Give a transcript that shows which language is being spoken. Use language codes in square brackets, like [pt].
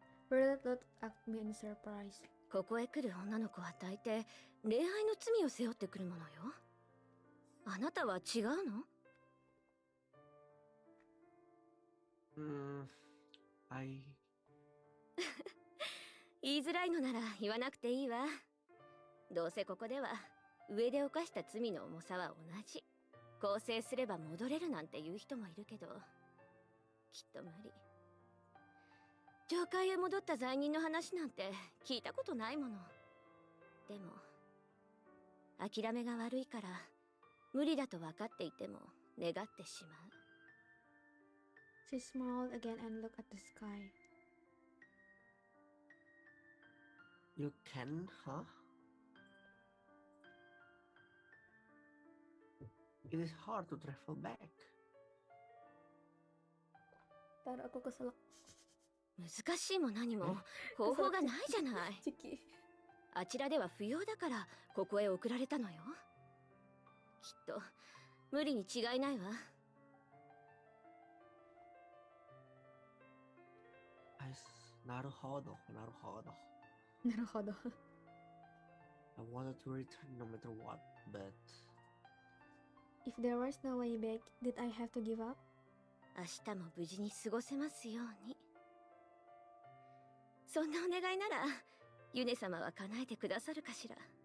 [en] Rilit looked at me in surprise. [ja] ここへ来る女の子は大抵恋愛の罪を背負ってくるものよ。あなたは違うの？ [en] I... [ja] 言いづらいのなら言わなくていいわ。どうせここでは上で犯した罪の重さは同じ。更生すれば戻れるなんて言う人もいるけど、きっと無理。教会へ戻った罪人の話なんて聞いたことないもの。でも諦めが悪いから無理だと分かっていても願ってしまう。 [en] She smiled again and looked at the sky. You can, huh? It is hard to travel back. [id] Ntar aku keselak. [ja] 難しいも何も方法がないじゃない。 Ciki. あちらでは不要だからここへ送られたのよ。きっと無理に違いないわ。なるほど、なるほど。なるほど。 [en] I wanted to return no matter what, but If there was no way back, did I have to give up? [ja] 明日も無事に過ごせますように。そんなお願いならユネ様は叶えてくださるかしら。